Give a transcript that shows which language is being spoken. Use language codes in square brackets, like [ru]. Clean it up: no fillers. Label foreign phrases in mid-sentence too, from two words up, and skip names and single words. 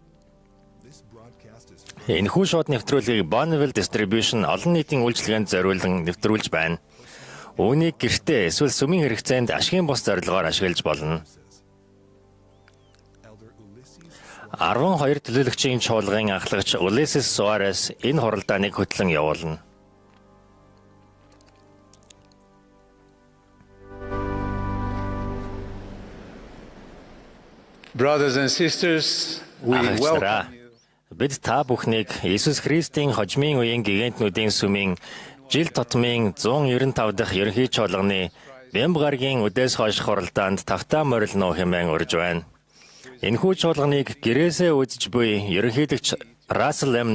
[mn] Энэхүү шууд нэвтрүүлгийг Bonneville Distribution олон нийтийн үйлчилгээнд зориулан нэвтрүүлж байна. Үүнийг гэртээ эсвэл сүмийн хэрэгцээнд ашигын бус зорилгоор ашиглаж болно. 12 төлөөлөгчийн чуулгын ахлагч Ulysses Soares энэ хуралдааныг хөтлөн явуулна. [en] Brothers and sisters, we welcome you. [mn] Бид та бүхнийг Иесус Христийн хожмын үеийн гигантнүүдийн сүмийн жил тутмын 195 дахь ерөнхий чуулганы Бэмб гарагийн үдээс хойш хуралдаанд тавтаа морилно хэмээн урьж байна. Энэхүү чуулганыг гэрээсээ үзэж буй ерөнхийлөгч Russell M.